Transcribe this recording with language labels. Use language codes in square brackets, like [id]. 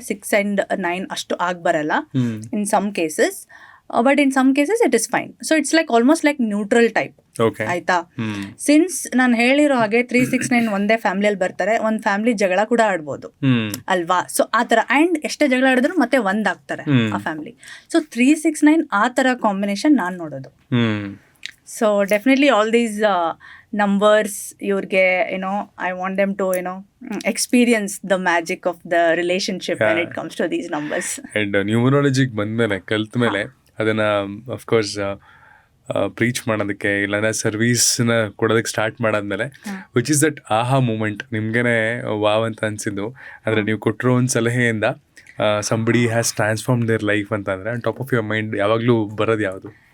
[en] 6 and 9 [kn] ಅಷ್ಟು ಆಗ್ಬರಲ್ಲ [en] In some cases, but in some cases it is fine. So it's like almost like neutral type, [kn] ಆಯ್ತಾ. Since ನಾನು ಹೇಳಿರೋ ಹಾಗೆ 3, 6, 9 ಒಂದೇ ಫ್ಯಾಮಿಲಿಯಲ್ಲಿ ಬರ್ತಾರೆ. ಒಂದು ಫ್ಯಾಮಿಲಿ ಜಗಳ ಕೂಡ ಆಡ್ಬೋದು ಅಲ್ವಾ. ಸೊ ಆ ಥರ ಆ್ಯಂಡ್ ಎಷ್ಟೇ ಜಗಳ ಆಡಿದ್ರು ಮತ್ತೆ ಒಂದಾಗ್ತಾರೆ ಆ ಫ್ಯಾಮಿಲಿ. ಸೊ 3, 6, 9 ಆ ಥರ ಕಾಂಬಿನೇಷನ್ ನಾನು ನೋಡೋದು. [en] So definitely all these numbers ಇವ್ರಿಗೆ I want them to experience the magic of the relationship when it comes to these numbers. [kn] And ನ್ಯೂಮರಾಲಜಿಗೆ ಬಂದ್ಮೇಲೆ ಕಲ್ತ ಮೇಲೆ ಅದನ್ನ ಅಫ್ಕೋರ್ಸ್ ಪ್ರೀಚ್ ಮಾಡೋದಕ್ಕೆ ಇಲ್ಲಾಂದ್ರೆ ಸರ್ವಿಸ್ನ ಕೊಡೋದಕ್ಕೆ ಸ್ಟಾರ್ಟ್ ಮಾಡಾದ್ಮೇಲೆ ವಿಚ್ ಇಸ್ ದಟ್ ಆಹಾ ಮೂಮೆಂಟ್ ನಿಮ್ಗೇನೆ ವಾವ್ ಅಂತ ಅನ್ಸಿದ್ದು ಅಂದರೆ ನೀವು ಕೊಟ್ಟಿರೋ ಒಂದು ಸಲಹೆಯಿಂದ [en] somebody has transform their life [kn] ಅಂತ ಅಂದರೆ [en] top of your mind [kn] ಯಾವಾಗಲೂ ಬರೋದು ಯಾವುದು?